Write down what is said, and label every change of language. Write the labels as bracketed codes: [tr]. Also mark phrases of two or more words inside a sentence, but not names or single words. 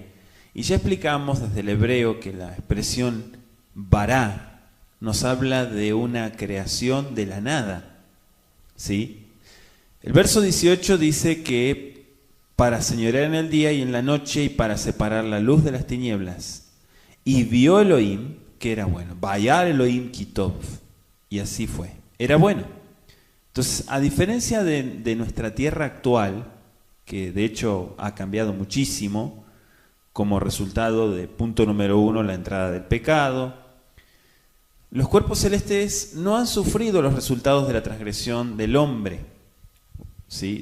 [es] Y ya explicamos desde el hebreo que la expresión bará nos habla de una creación de la nada, ¿sí? El verso 18 dice que para señorear en el día y en la noche y para separar la luz de las tinieblas. Y vio Elohim que era bueno. [he] וירא אלהים כי טוב. [es] Y así fue. Era bueno. Entonces, a diferencia de nuestra tierra actual, que de hecho ha cambiado muchísimo, como resultado de, punto número 1, la entrada del pecado, los cuerpos celestes no han sufrido los resultados de la transgresión del hombre, ¿sí?